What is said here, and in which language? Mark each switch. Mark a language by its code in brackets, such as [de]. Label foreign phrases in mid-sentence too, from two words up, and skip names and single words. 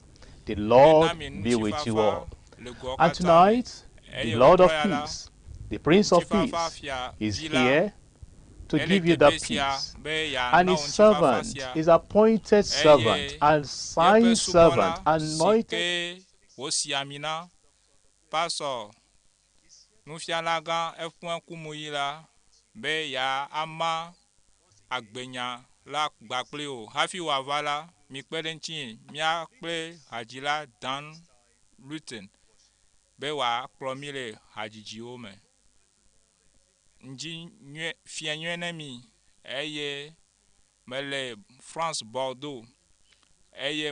[en] The Lord be with you all. And tonight, the Lord of peace, the Prince of Peace, is here to give you that peace. And his servant, his appointed servant, and signed servant, anointed. [ee] La gbakpleo hafi wavala mi kpedenchi mia kple hadzila Dan Luton be wa kplomi le hadzidziwo me nji fia nyuie ne mi eye mele France Bordeaux eye